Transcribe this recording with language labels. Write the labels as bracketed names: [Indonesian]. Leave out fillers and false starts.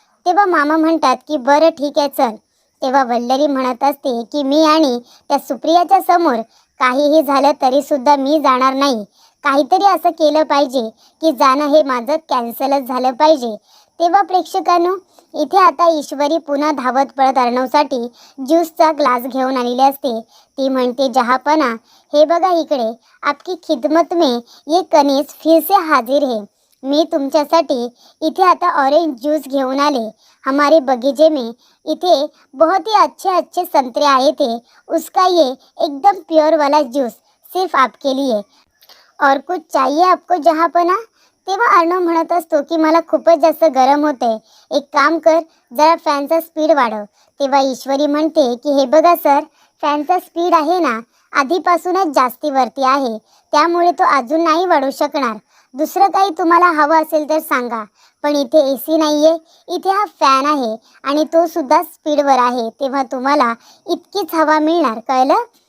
[Marathi] तेव्हा मामा म्हणतात की बरं ठीक आहे चल. तेव्हा वल्लरी म्हणत असते की मी आणि त्या सुप्रियाच्या समोर काहीही झालं तरीसुद्धा मी जाणार नाही, काहीतरी असं केलं पाहिजे की जाणं हे माझं कॅन्सलच झालं पाहिजे. तेव्हा प्रेक्षकांनो इथे आता ईश्वरी पुन्हा धावत पळत अर्णवसाठी ज्यूसचा ग्लास घेऊन आलेली असते. ती म्हणते जहापना हे बघा इकडे, [Hindi] आपकी खिदमत में ये कनीज फिर से हाजिर है. [Marathi] मी तुमच्यासाठी इथे आता ऑरेंज ज्यूस घेऊन आले. [Hindi] हमारे बगीचे में इथे बहुत ही अच्छे अच्छे संतरे आए थे, उसका ये एकदम प्योर वाला जूस सिर्फ आपके लिए. और कुछ चाहिए आपको जहापना. [Marathi] तेव्हा अर्णव म्हणत असतो की मला खूपच जास्त गरम होते, एक काम कर जरा फॅनचा स्पीड वाढव. तेव्हा ईश्वरी म्हणते की हे बघा सर, फॅनचा स्पीड आहे ना आधीपासूनच जास्तीवरती आहे, त्यामुळे तो अजून नाही वाढू शकणार. दुसरं काही तुम्हाला हवं असेल तर सांगा, पण इथे AC नाही आहे, इथे हा फॅन आहे आणि तो सुद्धा स्पीडवर आहे, तेव्हा तुम्हाला इतकीच हवा मिळणार, कळलं.